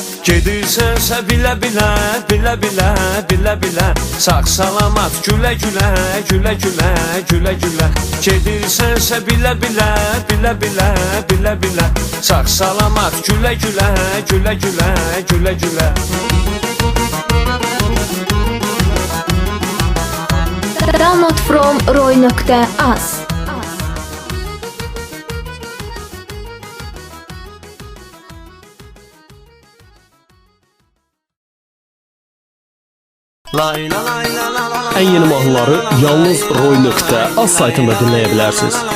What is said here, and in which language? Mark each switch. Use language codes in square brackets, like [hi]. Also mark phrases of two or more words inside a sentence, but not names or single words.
[az] Gedirsənsə bilə bilə, bilə bilə, bilə bilə, sağ salamat gülə gülə, gülə gülə, gülə gülə. Gedirsənsə bilə bilə, bilə bilə, bilə bilə, sağ salamat gülə gülə, gülə gülə, gülə gülə. [en] Download from Roy.az. [tr] En yeni mahnıları yalnız Roy.az saytında dinleyebilirsiniz.